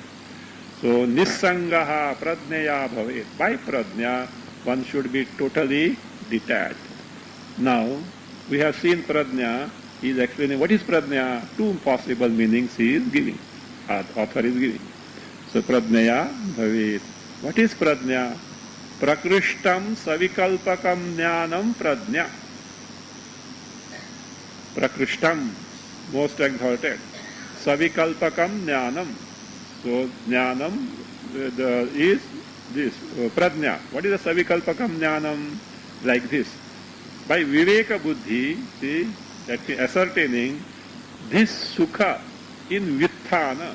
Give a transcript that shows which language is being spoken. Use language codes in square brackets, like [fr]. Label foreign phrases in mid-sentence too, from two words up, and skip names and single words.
[sa] So nissangaha pradneya bhaved. [en] By pradnya, one should be totally detached. Now, we have seen pradnya. He is explaining what is pradnya. Two possible meanings he is giving. Author is giving. [sa] So pradneya bhaved. [en] What is pradnya? [sa] Prakrishtam savikalpakam jnanam pradnya. Prakrishtam, [en] most exalted. [sa] Savikalpakam jnanam. [en] So jnanam is this, pradnya. What is the [sa] savikalpakam jnanam? [en] Like this. By viveka buddhi, see, that is ascertaining this sukha in vitthana.